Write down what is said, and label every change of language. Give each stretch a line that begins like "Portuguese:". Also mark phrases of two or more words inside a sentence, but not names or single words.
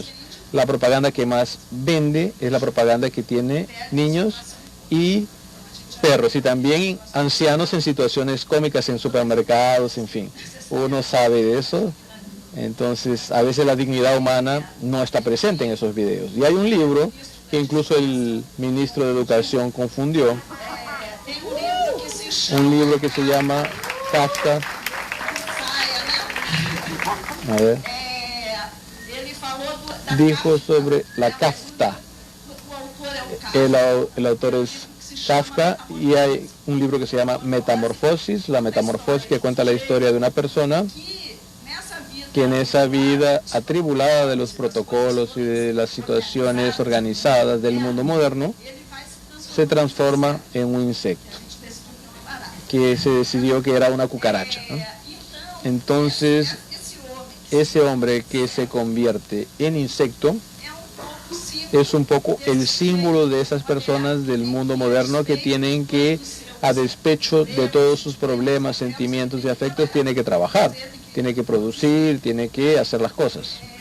Spanish: La propaganda que más vende es la propaganda que tiene niños y perros, y también ancianos en situaciones cómicas en supermercados, en fin. Uno sabe de eso. Entonces, a veces la dignidad humana no está presente en esos videos. Y hay un libro que incluso el ministro de Educación confundió,
Portuguese: tem livro que se chama
Spanish: un libro que se llama Kafka.
Portuguese: Saia, né?
Spanish: A ver,
Portuguese: Ele falou da
Spanish: dijo sobre la Kafta.
Portuguese: o autor é o Kafka.
Spanish: El autor es Kafka y hay un libro que se llama Metamorfosis, la metamorfosis, que cuenta la historia de una persona
Portuguese: Que nessa vida
Spanish: que en esa vida atribulada de los protocolos y de las situaciones organizadas del mundo moderno,
Portuguese: ele vai se
Spanish: se transforma en un insecto,
Portuguese: transformar.
Spanish: que se decidió que era una cucaracha, ¿no? Entonces, ese hombre que se convierte en insecto es un poco el símbolo de esas personas del mundo moderno que tienen que, a despecho de todos sus problemas, sentimientos y afectos, tiene que trabajar, tiene que producir, tiene que hacer las cosas.